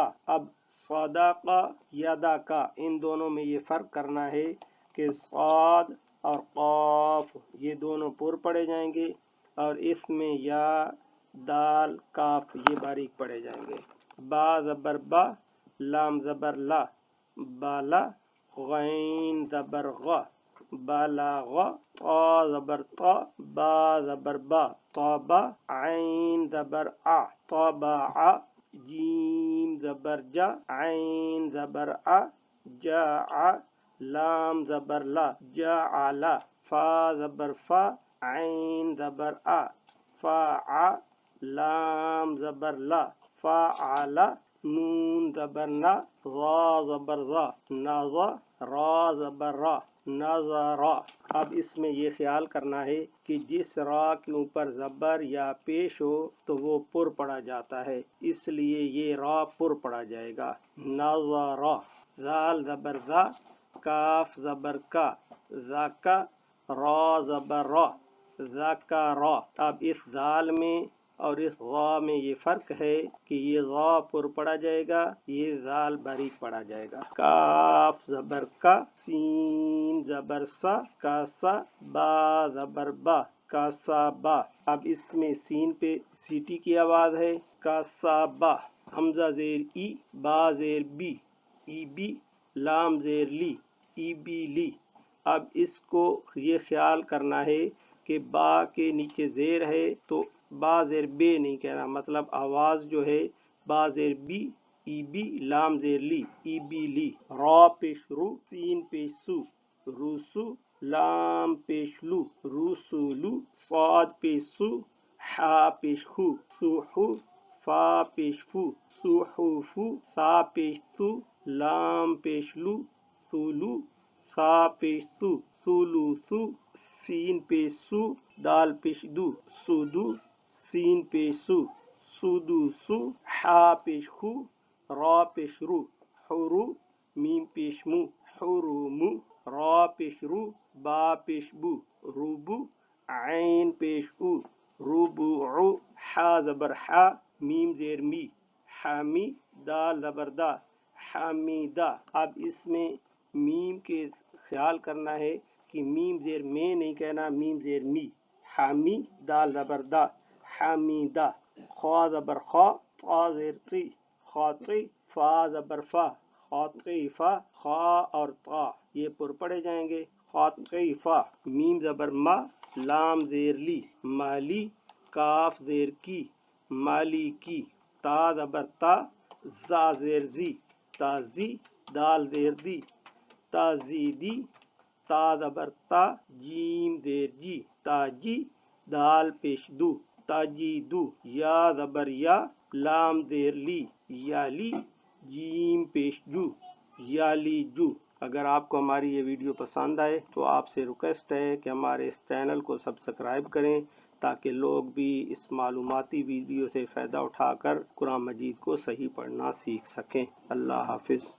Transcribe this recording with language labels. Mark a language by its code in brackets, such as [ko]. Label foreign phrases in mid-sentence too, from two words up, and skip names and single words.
[ur] اب صاداقا، یادا کا، ان دونوں میں یہ فرق کرنا ہے کہ صاد اور قاف یہ دونوں پر پڑے جائیں گے اور اس میں یا، دال، کاف یہ باریک پڑے جائیں گے۔ با زبر با، لام زبر لا، بالا، غین زبر غا، بالاغا، طا زبر طا، با زبر با، طابا، عین زبر آ، طابعا، جیم زبر جا، عین زبر آ، جاعا، لام زبر لا، جاعلا، فا زبر فا، عین زبر آ، فاعا، لام زبر لا، فاعلا، نون زبر نا، ضا زبر ضا، نازا، را زبر را، نازارا۔ اب اس میں یہ خیال کرنا ہے کہ جس را کے اوپر زبر یا پیش ہو تو وہ پر پڑا جاتا ہے، اس لیے یہ را پر پڑا جائے گا۔ نازارا، زال زبر زا، کاف زبر کا، زاکا، را زبر را، زاکارا۔ اب اس زال میں اور اس غا میں یہ فرق ہے کہ یہ غا پر پڑا جائے گا، یہ زال باریک پڑا جائے گا۔ کاف زبر کا، سین زبر سا، کاسا، با زبر با، کاسا با۔ اب اس میں سین پہ سیٹی کی آواز ہے، کاسا با، حمزہ زیر ای، با زیر بی، ای بی، لام زیر لی، ای بی لی۔ اب اس کو یہ خیال کرنا ہے کہ با کے نیچے زیر ہے تو با زیر بے نہیں کہنا، مطلب آواز جو ہے با زیر بی، ای بی، لام زیر لی، ای بی لی۔ را پیش رو، سین پیش سو، روسو، لام پیش لو، روسولو، صاد پیش سو، حا پیش خو، سوحو، فا پیش فو، سوحوفو، سا پیش سو، لام پیش لو، سولو، سا پیش سو، سولوسو، سین پیش سو، دال پیش دو، سودو، سین پیش سو، سودوسو، حا پیش خو، را پیش رو، حرو، میم پیش مو، حرومو، را پیش رو، با پیش بو، روبو، عین پیش او، روبوعو، حا زبر حا، میم زیر می، حامی، دال زبر دا، حامیدہ۔ اب اس میں میم کے خیال کرنا ہے کہ میم زیر میں نہیں کہنا، میم زیر می، حامی، دال زبر دا، حامیدہ۔ خوا زبر خوا، طا زیر تی، خاطی، فا زبر فا، خاطیفہ، خا اور طا یہ پر پڑے جائیں گے، خاطیفہ۔ میم زبر ما، لام زیر لی، مالی، کاف زیر کی، مالی کی، تا زبر تا، زا زیر زی، تازی، دال زیر دی، تازیدی، تا زبر تا، جیم زیر جی، تاجی، دال پیش دو، تاجیدو، یا زبر یا، لام زیر لی، یالی، جیم پیش جو، یالی جو۔ اگر آپ کو ہماری یہ ویڈیو پسند آئے تو آپ سے ریکویسٹ ہے کہ ہمارے اس چینل کو سبسکرائب کریں تاکہ لوگ بھی اس معلوماتی ویڈیو سے فائدہ اٹھا کر قرآن مجید کو صحیح پڑھنا سیکھ سکیں۔ اللہ حافظ۔